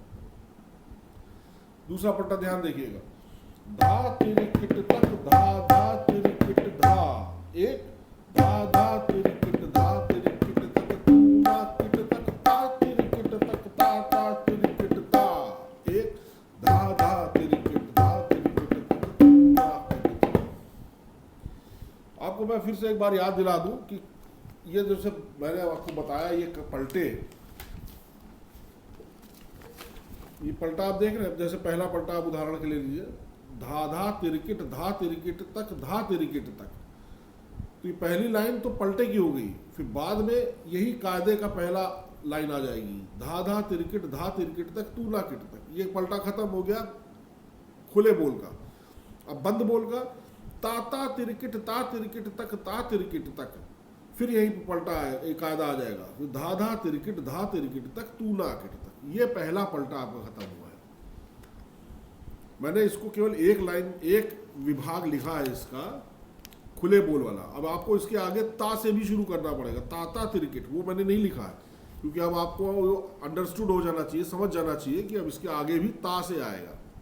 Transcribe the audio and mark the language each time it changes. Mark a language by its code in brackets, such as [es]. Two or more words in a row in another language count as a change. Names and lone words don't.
[hi] दूसरा पलटा ध्यान देखिएगा धा तेरी किट तक धा धा तेरी किट धा, एक धा धा तेरी किट धा तेरी किट तक तू ना किट तक ता तेरी किट तक ता ता तेरी किट ता, एक धा धा तेरी किट धा तेरी किट तक तू ना किट तक। आपको मैं फिर से एक बार याद दिला दूं कि ये जैसे मैंने आपको बताया ये पलटे, ये पलटा आप देख रहे हैं। जैसे पहला पलटा आप उदाहरण के लिए लीजिए धा धा तिरकिट धा तिरकिट तक धा तिरकिट तक, तो ये पहली लाइन तो पलटे की हो गई, फिर बाद में यही कायदे का पहला लाइन आ जाएगी धा धा तिरकिट तक तू ना किट तक। ये पलटा खत्म हो गया खुले बोल का। अब बंद बोल का ता तिरकिट तक ता तिरकिट तक, फिर यही पलटा है एक कायदा आ जाएगा फिर धा धा तिरकिट तक तू ना किट तक। ये पहला पलटा आपका खत्म हुआ है। मैंने इसको केवल एक लाइन एक विभाग लिखा है इसका खुले बोल वाला। अब आपको इसके आगे ता से भी शुरू करना पड़ेगा, ता तिरकिट वो मैंने नहीं लिखा है क्योंकि अब आपको अंडरस्टूड हो जाना चाहिए, समझ जाना चाहिए कि अब इसके आगे भी ता से आएगा।